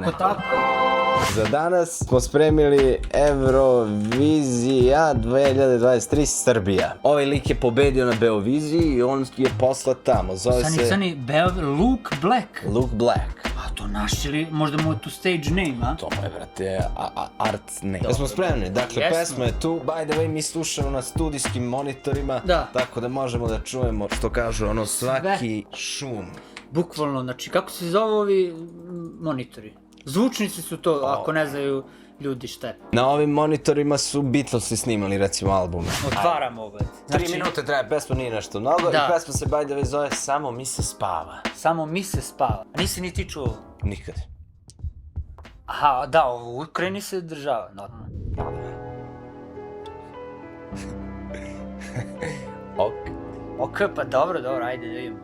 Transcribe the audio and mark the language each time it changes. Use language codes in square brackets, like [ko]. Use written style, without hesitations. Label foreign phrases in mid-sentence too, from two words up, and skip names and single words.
[sr] Tako. Za danas smo spremili Eurovizija 2023 Srbija. Ovaj lik je pobedio na Beoviziji i on je poslat tamo, zove se... Sani, Luke Black. Luke Black. A to naš ili možda mu je tu [en] stage name, [sr] a? To mu je, brate, [en] art name. [sr] Da smo spremni, dakle, pesma je tu. [en] By the way, [sr] mi slušamo na studijskim monitorima, tako da možemo da čujemo što kažu ono svaki šum. Bukvalno, znači, kako se zove ovi monitori? Zvučnici su to, ako ne znaju ljudi šta je. Na ovim monitorima su Beatlesi snimali, recimo, albume. Otvaram ovo. 3 minute traje, pesma nije nešto mnogo i pesma se, [en] by the way, [sr] zove Samo mi se spava. Samo mi se spava. Nisi ni ti čuo? Nikad. Aha, da, u Ukrajini se država, normalno. Ok, pa dobro, ajde da vidimo.